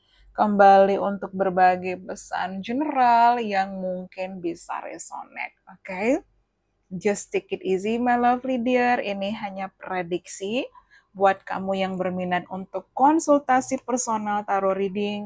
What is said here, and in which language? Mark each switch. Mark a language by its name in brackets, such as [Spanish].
[Indonesian] Kembali untuk berbagi pesan general yang mungkin bisa resonate. Oke? [English] Just take it easy, my lovely dear. [Indonesian] Ini hanya prediksi buat kamu yang berminat untuk konsultasi [English] personal tarot reading.